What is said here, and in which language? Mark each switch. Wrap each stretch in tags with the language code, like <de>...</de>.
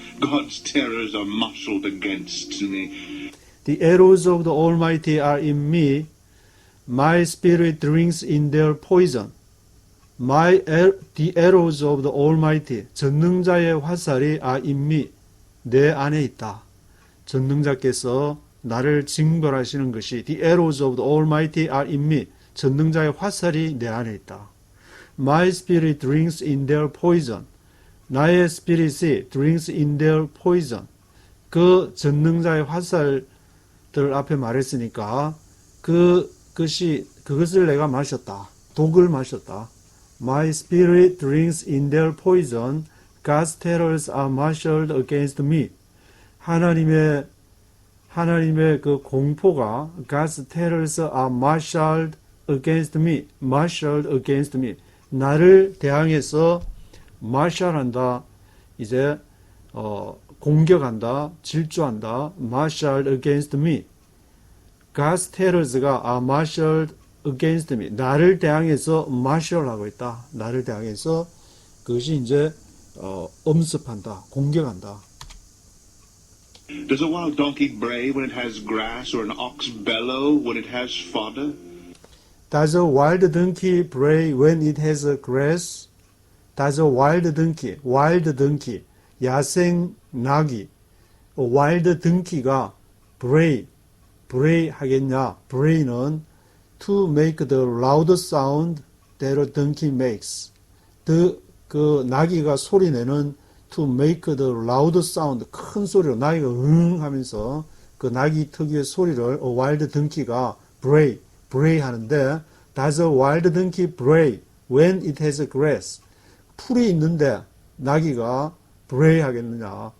<en>God's terrors are marshaled against me. The arrows of the Almighty are in me. My spirit drinks in their poison. The arrows of the Almighty,</en> <ko>전능자의 화살이</ko> <en>are in me,</en> <ko>내 안에 있다. 전능자께서 나를 징벌하시는 것이</ko> <en>the arrows of the Almighty are in me,</en> <ko>전능자의 화살이 내 안에 있다.</ko> <en>My spirit drinks in their poison.</en> <ko>나의 스피릿이</ko> <en>drinks in their poison.</en> <ko>그 전능자의 화살들 앞에 말했으니까 그것을 내가 마셨다. 독을 마셨다.</ko> <en>My spirit drinks in their poison. God's terrors are marshaled against me.</en> <ko>하나님의 그 공포가</ko> <en>God's terrors are marshaled against me.</en> <ko>나를 대항해서 마샬한다. 이제 공격한다. 질주한다.</ko> <en>marshaled against me. God's terrors가 are marshaled against me.</en> <ko>나를 대항해서 마샬하고 있다. 나를 대항해서 그것이 이제 엄습한다. 공격한다.</ko> <en>Does a wild donkey bray when it has grass, or an ox bellow when it has fodder? Does a wild donkey bray when it has grass? Does a wild donkey,</en> <ko>야생 나귀,</ko> <en>wild donkey가 bray</en> <ko>하겠냐?</ko> <en>bray는 to make the loud sound that a donkey makes.</en> <ko>그 나귀가 소리내는</ko> <en>to make the loud sound,</en> <ko>큰 소리로 나귀가 응 하면서 그 나귀 특유의 소리를</ko> <en>a wild donkey가 bray</en> <ko>하는데</ko> <en>does a wild donkey bray when it has grass?</en> <ko>풀이 있는데 나귀가 bray 하겠느냐?</ko>